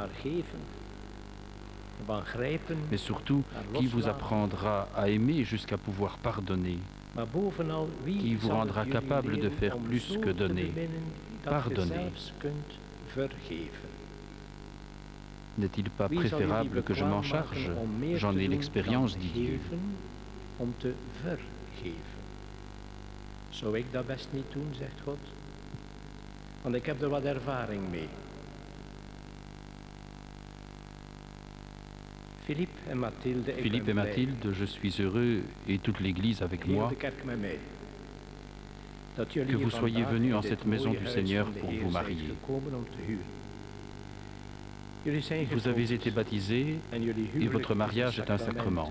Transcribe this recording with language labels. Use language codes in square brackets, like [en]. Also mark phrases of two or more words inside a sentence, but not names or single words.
[fr] Mais surtout, qui vous apprendra à aimer jusqu'à pouvoir pardonner? Qui vous rendra capable de faire plus que donner? Pardonner. N'est-il pas préférable que je m'en charge? J'en ai l'expérience, dit Dieu. [nl] Zou ik dat best niet doen, zegt God? Want ik heb er wat ervaring mee. [fr] Philippe et Mathilde, je suis heureux, et toute l'Église avec moi, que vous soyez venus en cette maison du Seigneur pour vous marier. Vous avez été baptisés et votre mariage est un sacrement.